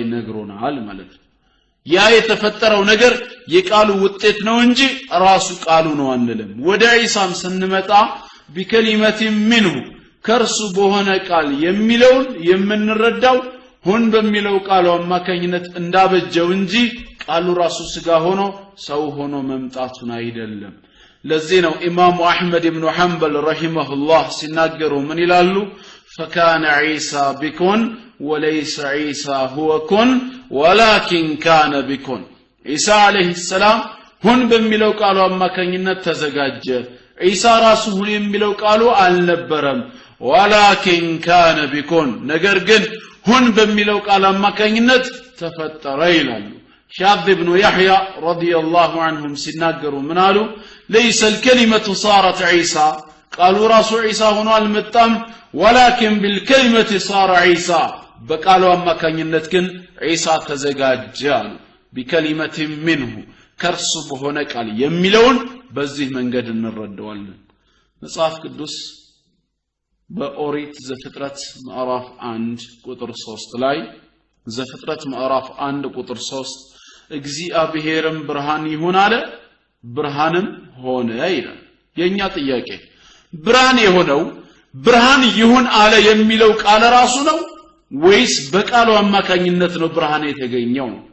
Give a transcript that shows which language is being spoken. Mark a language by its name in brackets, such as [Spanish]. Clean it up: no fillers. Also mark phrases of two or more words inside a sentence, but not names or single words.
[Amharic] ነግሮናል ማለት ነው። ያ የተፈጠረው ነገር የቃሉ ውጤት ነው እንጂ ራሱ ቃሉ ነው አንልም። ወደ ዒሳም ስንመጣ [Arabic] بكلمة منه [Amharic] ከርሱ በሆነ ቃል የሚለውን የምንረዳው ሁን በሚለው ቃሉ አማካኝነት እንዳበጀው እንጂ ቃሉ ራሱ ስጋ ሆኖ ሰው ሆኖ መምጣቱን አይደለም። ለዚህ ነው ኢማሙ አህመድ ኢብኑ ሐንበል ረሂመሁላህ ሲናገሩ ምን ይላሉ? [Arabic] فكان عيسى بكون وليس عيسى هو كن ولكن كان بكون عيسى عليه السلام [Amharic] ሁን በሚለው ቃሉ አማካኝነት ተዘጋጀ። ዒሳ ራሱ ሁን የሚለው ቃሉ አልነበረም። [Arabic] ولكن كان بكون [Amharic] ነገር ግን ሁን በሚለው ቃል አማካኝነት ተፈጠረ ይላሉ። ሻዝ ኢብኑ ያህያ [Arabic] رضي الله عنهم [Amharic] ሲናገሩ ምን አሉ? [Arabic] ليس الكلمة صارت عيسى [Amharic] ቃሉ ራሱ ዒሳ ሆኖ አልመጣም። [Arabic] ولكن بالكلمة صار عيسى [Amharic] በቃሉ አማካኝነት ግን ዒሳ ተዘጋጀ አሉ። [Arabic] بكلمة منه [Amharic] ከርሱ በሆነ ቃል የሚለውን በዚህ መንገድ እንረዳዋለን። መጽሐፍ ቅዱስ በኦሪት ዘፍጥረት ምዕራፍ 1 ቁጥር 3 ላይ ዘፍጥረት ምዕራፍ 1 ቁጥር 3 እግዚአብሔርም ብርሃን ይሁን አለ ብርሃንም ሆነ ይላል። የኛ ጥያቄ ብርሃን የሆነው ብርሃን ይሁን አለ የሚለው ቃል ራሱ ነው ወይስ በቃሉ አማካኝነት ነው ብርሃን የተገኘው?